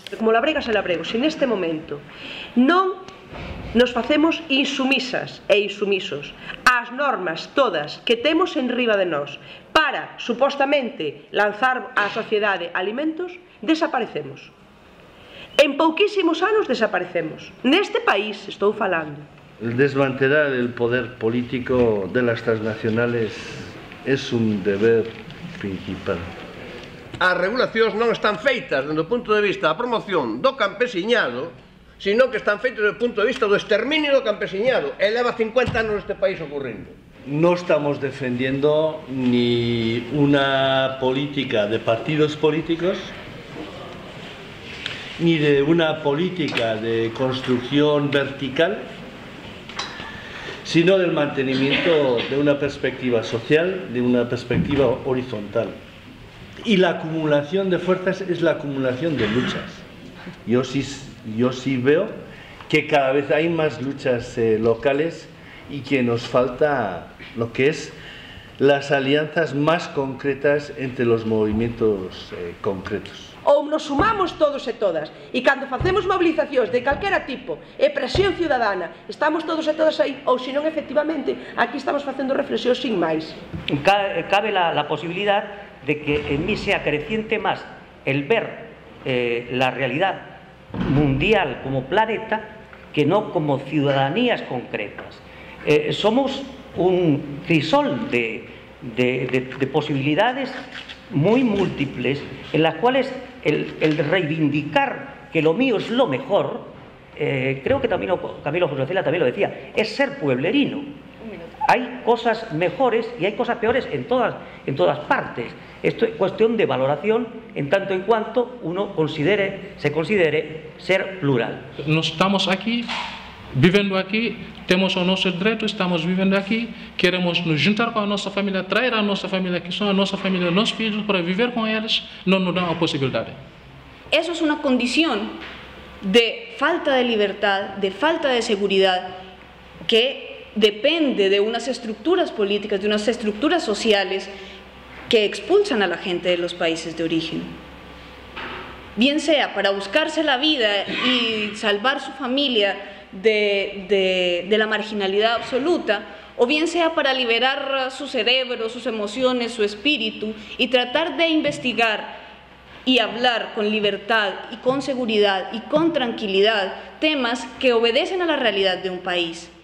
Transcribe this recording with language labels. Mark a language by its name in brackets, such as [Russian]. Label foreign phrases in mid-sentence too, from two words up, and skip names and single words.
[Galician] Como labregas e labregos, se neste momento non nos facemos insumisas e insumisos ás normas todas que temos en riba de nós para, supostamente, lanzar á sociedade alimentos, desaparecemos. En pouquísimos anos desaparecemos. Neste país estou falando. [Spanish] El desmantelar el poder político de las transnacionales es un deber principal. [Galician] As regulacións non están feitas desde o punto de vista da promoción do campesiñado, sino que están feitas desde o punto de vista do exterminio do campesiñado. E leva 50 anos neste país ocurrindo. [Spanish] No estamos defendiendo ni una política de partidos políticos, ni de una política de construcción vertical, sino del mantenimiento de una perspectiva social, de una perspectiva horizontal. Y la acumulación de fuerzas es la acumulación de luchas. Yo sí veo que cada vez hay más luchas locales y que nos falta lo que es las alianzas más concretas entre los movimientos concretos. [Galician] Ou nos sumamos todos e todas, e cando facemos movilizacións de calquera tipo e presión ciudadana, estamos todos e todas aí, ou senón efectivamente aquí estamos facendo reflexións sin máis. [Spanish] Cabe la posibilidad de que en mí sea creciente más el ver la realidad mundial como planeta que no como ciudadanías concretas. Somos un crisol de posibilidades muy múltiples en las cuales el reivindicar que lo mío es lo mejor, creo que también Camilo José Cela también lo decía, es ser pueblerino. Hay cosas mejores y hay cosas peores en todas partes. Esto es cuestión de valoración en tanto en cuanto uno se considere ser plural. [Portuguese] Nós estamos aqui, vivendo aqui, temos o nosso direito, estamos vivendo aqui, queremos nos juntar com a nossa família, trazer a nossa família, que são a nossa família, nossos filhos, para viver com eles, não nos dão a possibilidade. [Spanish] Eso es una condición de falta de libertad, de falta de seguridad, que depende de unas estructuras políticas, de unas estructuras sociales que expulsan a la gente de los países de origen. Bien sea para buscarse la vida y salvar su familia de la marginalidad absoluta, o bien sea para liberar su cerebro, sus emociones, su espíritu y tratar de investigar y hablar con libertad y con seguridad y con tranquilidad temas que obedecen a la realidad de un país.